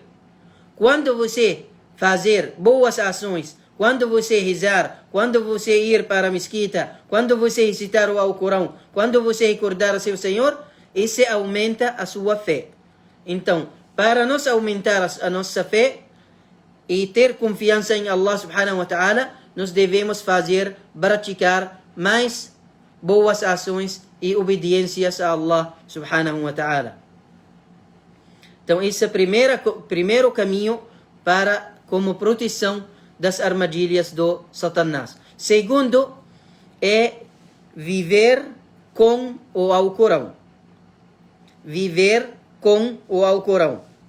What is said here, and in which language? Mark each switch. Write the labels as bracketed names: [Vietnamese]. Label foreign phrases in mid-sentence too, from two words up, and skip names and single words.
[Portuguese] Quando você fazer boas ações, quando você rezar, quando você ir para a mesquita, quando você recitar o Alcorão, quando você recordar a seu Senhor, isso aumenta a sua fé. Então, para nós aumentar a nossa fé e ter confiança em Allah [Arabic] سبحانه وتعالى, [Portuguese] nós devemos praticar mais boas ações e obediências a Allah [Arabic] سبحانه وتعالى. [Portuguese] Então, esse é o primeiro caminho como proteção das armadilhas do Satanás. Segundo, é viver com o Alcorão. Viver com o Alcorão.